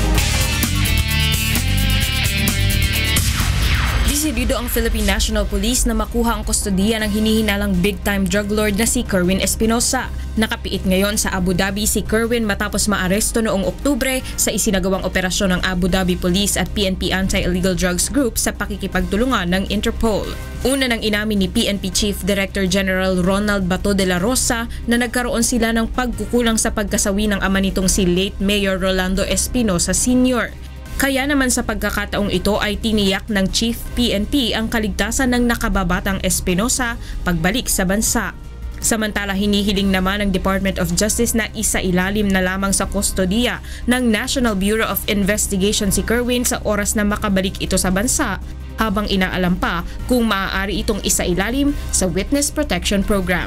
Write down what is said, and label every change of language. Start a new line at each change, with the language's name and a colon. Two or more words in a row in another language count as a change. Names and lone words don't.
Filipino: Desidido ang Philippine National Police na makuha ang kustodiya ng hinihinalang
English: big-time drug lord
Filipino: na si Kerwin Espinosa. Nakapiit ngayon sa Abu Dhabi si Kerwin matapos maaresto noong Oktubre sa isinagawang operasyon ng Abu Dhabi Police at PNP Anti-Illegal Drugs Group sa pakikipagtulungan ng Interpol. Una nang inamin ni PNP Chief Director General Ronald Bato de la Rosa na nagkaroon sila ng pagkukulang sa pagkasawi ng ama nitong si late Mayor Rolando Espinosa Sr. Kaya naman sa pagkakataong ito ay tiniyak ng Chief PNP ang kaligtasan ng nakababatang Espinosa pagbalik sa bansa. Samantala hinihiling naman ng Department of Justice na isailalim na lamang sa kustodiya ng National Bureau of Investigation si Kerwin sa oras na makabalik ito sa bansa, habang inaalam pa kung maaari itong isailalim sa Witness Protection Program.